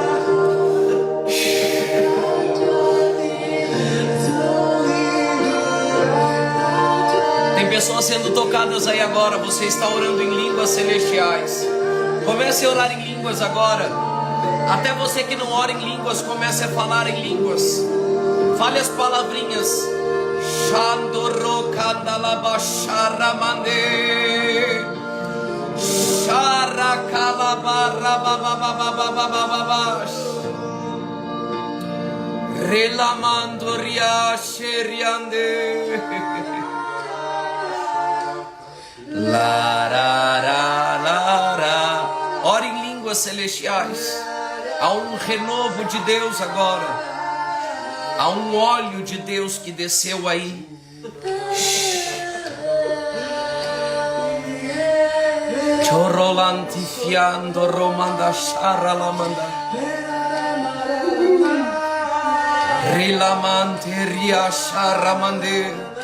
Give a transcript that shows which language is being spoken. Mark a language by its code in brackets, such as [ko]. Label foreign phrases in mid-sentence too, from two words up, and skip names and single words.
[pt] Tem pessoas sendo tocadas aí agora. Você está orando em línguas celestiais. Comece a orar em línguas agora. Até você que não ora em línguas, comece a falar em línguas. Fale as palavrinhas. Shandoro kandalaba sharamande. Sharakalabara bababababababababas. Relamandoria sheriande. Lararara. Ore em línguas celestiais. Há um renovo de Deus agora. Há um óleo de Deus que desceu aí. Chorolantifiando romanda charalamanda. Rilamanteria charamande.